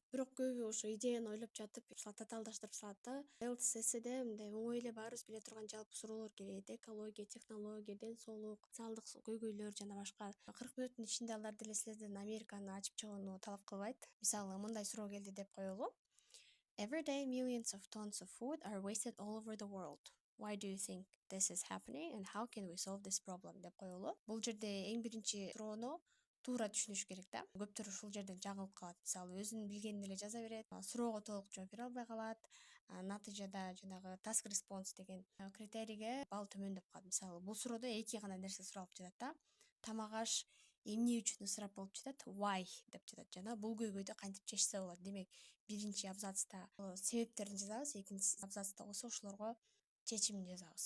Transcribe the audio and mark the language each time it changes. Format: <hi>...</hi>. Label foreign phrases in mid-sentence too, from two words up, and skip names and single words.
<ky>Бирок көбү ошо идеяны ойлоп жатып, татаалдаштырып салат да. IELTS эсседе мындай оңой эле баарыбыз биле турган жалпы суроолор келет: экология, технология, ден соолук, социалдык көйгөйлөр жана башка. 40 мүнөттүн ичинде алар деле силерден Американы ачып чыгууну талап кылбайт. Мисалы, мындай суроо келди деп коелу.</ky> <en>Every day, millions of tons of food are wasted all over the world. Why do you think this is happening and how can we solve this problem</en> <ky>деп коелу. Бул жерде эң биринчи суроону туура түшүнүш керек да. Көптөр ушул жерден жаңылып калат. Мисалы, өзүнүн билгенин эле жаза берет, суроого толук жооп бере албай калат. натыйжада жанагы</ky> <en>task response</en> <ky>деген критерийге балл төмөндөп калат. Мисалы бул суроодо эки гана нерсе суралып жатат да. Тамак аш эмне үчүн ысырап болуп жатат? Why деп жатат жана бул көйгөйдү кантип чечсе болот? Демек, биринчи абзацта себептерин жазабыз, экинчи абзацта болсо ошолорго чечимин жазабыз.</ky>